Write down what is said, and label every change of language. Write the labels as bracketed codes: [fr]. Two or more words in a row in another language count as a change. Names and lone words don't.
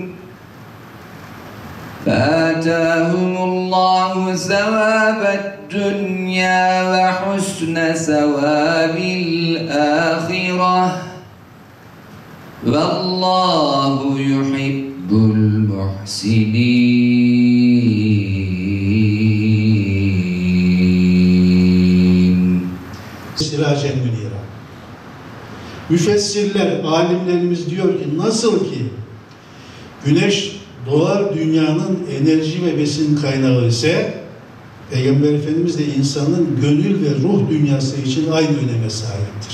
[ar] فآتاهم الله ثواب الدنيا وحسن ثواب الآخرة والله يحب المحسنين. سراجا منيرا. [tr] Müfessirler, alimlerimiz diyor ki nasıl ki güneş doğar dünyanın enerji ve besin kaynağı ise Peygamber Efendimiz de insanın gönül ve ruh dünyası için aynı öneme sahiptir.